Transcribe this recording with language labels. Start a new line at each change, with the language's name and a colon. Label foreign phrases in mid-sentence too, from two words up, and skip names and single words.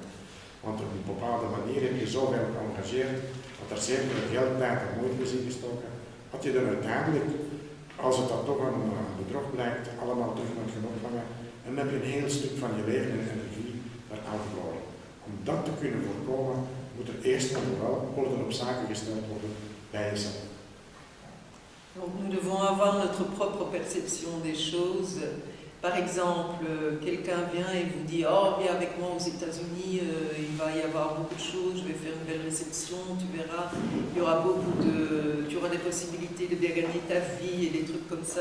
Dutch: Want op een bepaalde manier heb je zoveel geëngageerd, dat er zeker geld, tijd en moeite is ingestoken, dat je dan uiteindelijk, als het dan toch een bedrog blijkt, allemaal terug moet gaan opvangen. En dan heb je een heel stuk van je leven en energie daaraan verloren. Om dat te kunnen voorkomen, moet er eerst en vooral orde op zaken gesteld worden bij jezelf.
French: Donc nous devons avoir notre propre perception des choses. Par exemple, quelqu'un vient et vous dit « Oh, viens avec moi aux États-Unis, il va y avoir beaucoup de choses, je vais faire une belle réception, tu verras, il y aura tu auras des possibilités de bien gagner ta vie et des trucs comme ça.